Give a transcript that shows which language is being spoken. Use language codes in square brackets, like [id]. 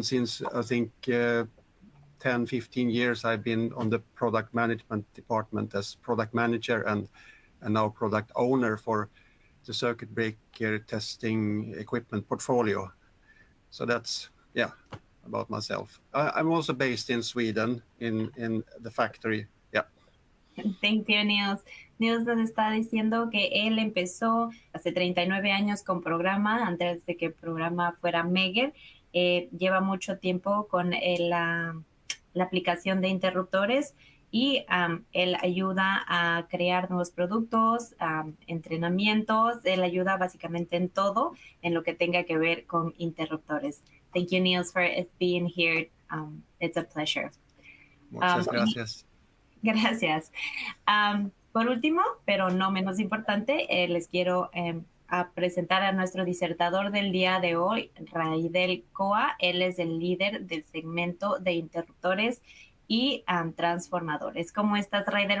[en] And since I think 10, 15 years, I've been on the product management department as product manager and now product owner for the circuit breaker testing equipment portfolio. So that's, about myself. I'm also based in Sweden, in the factory. Yeah. Thank you, Niels. [es] Niels nos está diciendo que él empezó hace 39 años con Programma, antes de que Programma fuera Meger. Lleva mucho tiempo con la aplicación de interruptores y él ayuda a crear nuevos productos, entrenamientos. Él ayuda básicamente en todo en lo que tenga que ver con interruptores. [en] Thank you, Niels, for being here. It's a pleasure. [es] Muchas gracias. Gracias. Por último, pero no menos importante, les quiero a presentar a nuestro disertador del día de hoy, Raidel Coa. Él es el líder del segmento de interruptores y transformadores. ¿Cómo estás, Raidel?